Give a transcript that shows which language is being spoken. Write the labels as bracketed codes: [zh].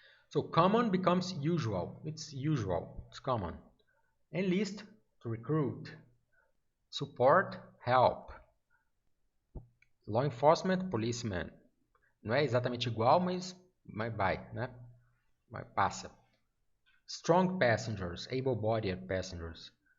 [en] So common becomes usual. It's usual. It's common. Enlist, to recruit. Support, help. Law enforcement, policeman. [pt] Não é exatamente igual, mas vai, né? Passa. [en] Strong passengers, able-bodied passengers.